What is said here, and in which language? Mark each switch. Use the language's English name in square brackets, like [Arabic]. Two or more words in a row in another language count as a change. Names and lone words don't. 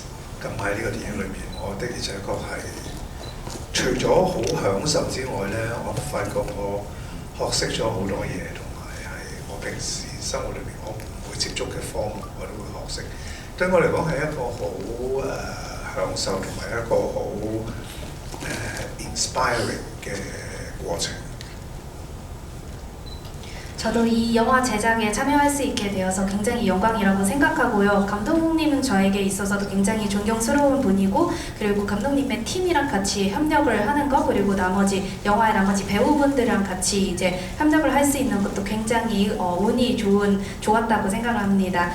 [Cantonese] 咁喺呢個電影裏面，我的而且確係除咗好享受之外呢，我發覺我學識咗好多嘢，同埋係我平時生活裏面我唔會接觸嘅科目，我都會學識。對我嚟講係一個好享受同埋一個好inspiring 嘅過程。 [Korean] 저도 이 영화 제작에 참여할 수 있게 되어서 굉장히 영광이라고 생각하고요. 감독님은 저에게 있어서도 굉장히 존경스러운 분이고 그리고 감독님의 팀이랑 같이 협력을 하는 거 그리고 나머지 영화의 나머지 배우분들이랑 같이 이제 협력을 할 수 있는 것도 굉장히 운이 좋았다고 생각합니다.